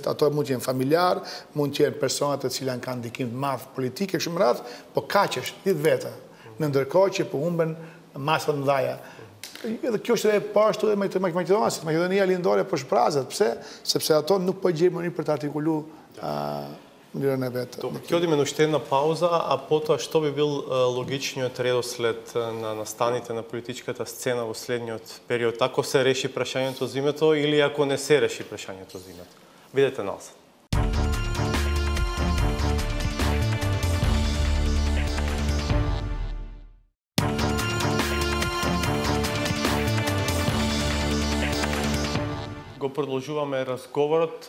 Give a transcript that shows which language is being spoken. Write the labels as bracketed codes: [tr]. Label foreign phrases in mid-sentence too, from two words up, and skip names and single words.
[sq] Ato mund të jenë familjar, mund të jenë persona të cilat kanë ndikim të madh politik e kështu me radhë, po kaq është 10 veta. Në ndërkohë që po humben masa të mëdha. Edhe kjo është edhe pashtu edhe me Maqedonasit. Maqedonia lindore po shprazet. Pse? Sepse ato nuk po gjejnë mënyrë për të artikuluar mënyrën e vetë. [mk] Ќе одиме на уште една пауза, а потоа што би бил логичниот редослед на настаните на политичката сцена во следниот период, ако се реши прашањето за името или ако не се реши прашањето за името? Видете назад. Го продолжуваме разговорот.